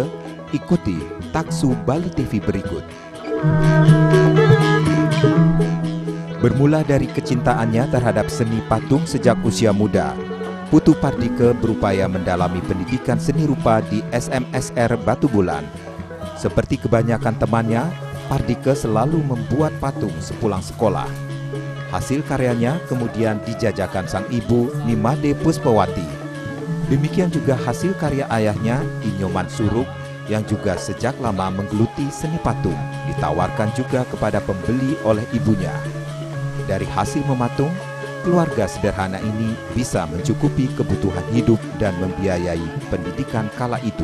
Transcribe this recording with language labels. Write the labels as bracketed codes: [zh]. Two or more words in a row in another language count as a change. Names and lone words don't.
[id] Ikuti Taksu Bali TV berikut. Bermula dari kecintaannya terhadap seni patung sejak usia muda, Putu Pardike berupaya mendalami pendidikan seni rupa di SMSR Batu Bulan. Seperti kebanyakan temannya, Pardike selalu membuat patung sepulang sekolah. Hasil karyanya kemudian dijajakan sang ibu, Nimade Puspawati. Demikian juga hasil karya ayahnya, Inyoman Suruk, yang juga sejak lama menggeluti seni patung, ditawarkan juga kepada pembeli oleh ibunya. Dari hasil mematung, keluarga sederhana ini bisa mencukupi kebutuhan hidup dan membiayai pendidikan kala itu.